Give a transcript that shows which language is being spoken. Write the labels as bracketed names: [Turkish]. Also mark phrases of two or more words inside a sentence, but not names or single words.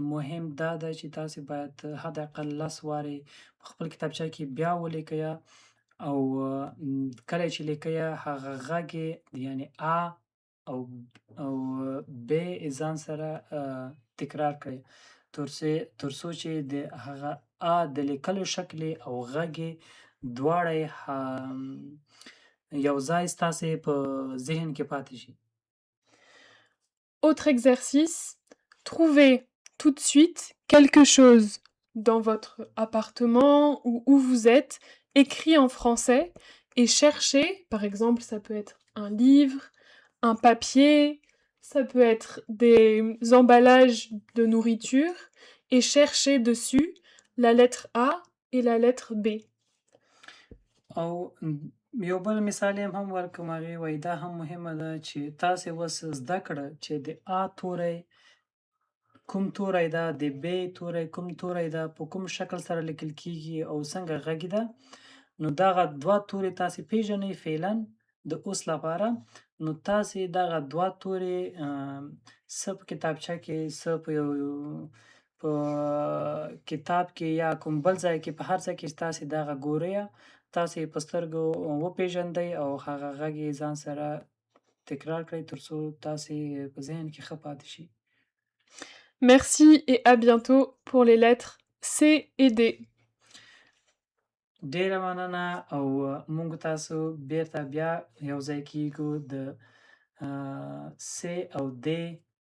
[Pashto] مهم دا ده چې تاسې باید حداقل 10 وارې په خپل کتابچه کې بیا ولیکئ او کله چې لیکئ هغه غږ یعنې ا او ب ځان سره تکرار کړئ تر څو چې د هغه ا د لیکلو شکل او غږ دواړه یو ځای ستاسې په ذهن کې پاتې شي. [French] Autre exercice, trouvez tout de suite quelque chose dans votre appartement ou où vous êtes, écrit en français, et cherchez, par exemple, ça peut être un livre, un papier, ça peut être des emballages de nourriture, et cherchez dessus la lettre A et la lettre B. [Pashto] او یو بل مثال یې هم ورکړم، هغې وایي دا هم مهمه ده چې تاسې اوس زده کړه چې د ا توری کوم توری ده، د ب توری کوم توری ده، په کوم شکل سره لیکل کیږي او څنګه غږی ده. نو دغه دوه توري تاسې پیژنئ فعلا د اوس لپاره. نو تاسې دغه دوه توري څه په کتابچه کې څه په کتاب کې یا کوم بل ځای کې په هر ځای کې تاسې دغه ګورئ، تاسې په سترګو وپیژندئ او هغه غږ یې ځان سره تکرار کړئ تر څو تاسې په ذهن کې ښه پاتې شي. [French] Merci et à bientôt pour les lettres C et D. [Pashto] ډیره مننه او موږ تاسو بیرته بیا یو ځای کیږو د س او د